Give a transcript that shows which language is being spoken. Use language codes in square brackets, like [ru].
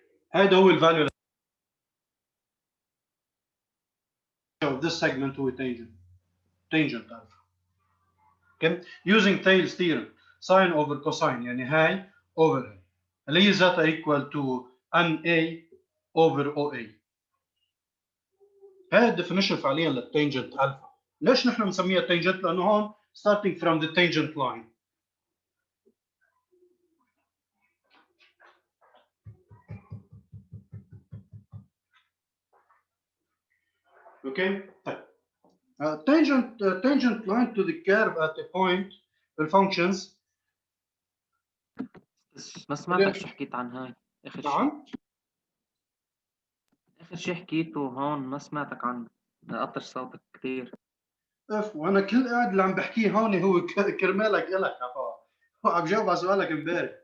[ar] هذا هو الفاليو of this segment هو tangent alpha. [en] Okay, using Thales theorem, sine over cosine يعني هاي over هاي اللي هي ذاتها equal to NA over OA. [ar] هاي الديفينيشن فعليا للتانجنت الفا. ليش نحن بنسميها تانجنت؟ لانه هون starting from the tangent line. [en] Okay طيب tangent line to the curve at a point بالfunctions. [ar] ما سمعتك شو حكيت عن هاي اخر شيء. نعم اخر شيء حكيته هون ما سمعتك عنه، قطر صوتك كثير. اف وانا كل قاعد اللي عم بحكيه هون هو كرمالك الك هو عم جاوب على سؤالك امبارح.